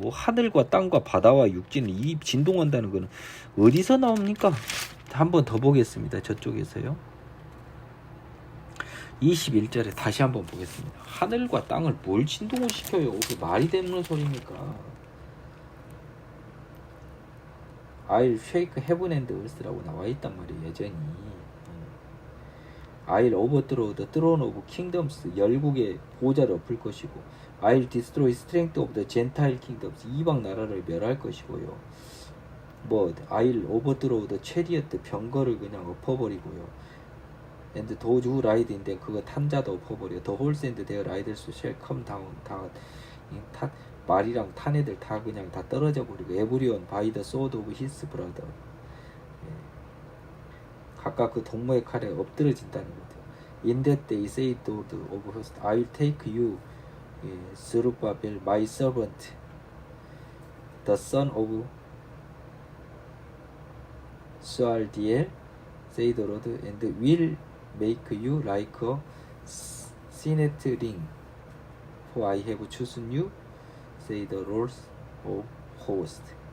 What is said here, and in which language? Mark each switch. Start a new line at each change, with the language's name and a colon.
Korean: 하늘과 땅과 바다와 육지는 이 진동한다는 거는 어디서 나옵니까? 한번 더 보겠습니다. 저쪽에서요. 21절에 다시 한번 보겠습니다. 하늘과 땅을 뭘 진동을 시켜요? 그게 말이 되는 소리입니까?
English: I'll shake heaven and earth
Korean: 라고 나와 있단 말이에요. 여전히
English: I'll overthrow the throne of kingdoms
Korean: 열국의 보좌를 엎을 것이고
English: I'll destroy strength of the Gentile kingdoms
Korean: 이방 나라를 멸할 것이고요.
English: I'll overthrow the chariot
Korean: 병거를 그냥 엎어버리고요.
English: And those who ride in them
Korean: 그거 탄자도 엎어버려.
English: The horse and their riders shall come down
Korean: 다 말이랑 탄 애들 다 그냥 다 떨어져 버리고
English: everyone by the sword of his brother
Korean: 각각 그 동무의 칼에 엎드러진다는 거죠.
English: In that day say the Lord of hosts I will take you Zerubbabel my servant the son of Shealtiel say the Lord and will make you like a signet ring for I have chosen you say the Lord of hosts.